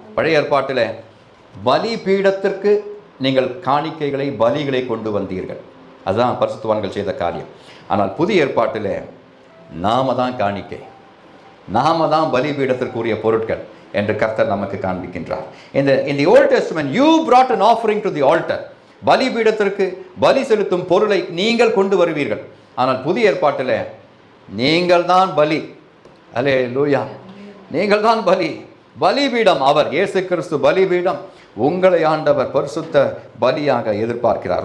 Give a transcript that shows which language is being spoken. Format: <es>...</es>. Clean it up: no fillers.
<ta>பழைய ஏற்பாட்டில் பலி பீடத்திற்கு நீங்கள் காணிக்கைகளை, பலிகளை கொண்டு வந்தீர்கள். அதுதான் பரிசுத்தவான்கள் செய்த காரியம். ஆனால் புதிய ஏற்பாட்டில் நாம தான் காணிக்கை, நாம தான் பலிபீடத்திற்குரிய பொருட்கள் என்று கர்த்தர் நமக்கு காண்பிக்கின்றார்.</ta> <en>In the Old Testament you brought an offering to the altar.</en> <ta>பலிபீடத்திற்கு பலி செலுத்தும் பொருளை நீங்கள் கொண்டு வருவீர்கள். ஆனால் புதிய ஏற்பாட்டில் நீங்கள் தான் பலி. அல்லேலூயா. நீங்கள் தான் பலி. பலிபீடம் அவர், இயேசு கிறிஸ்து பலிபீடம். உங்களை ஆண்டவர் பரிசுத்த பலியாக எதிர்பார்க்கிறார்.</ta>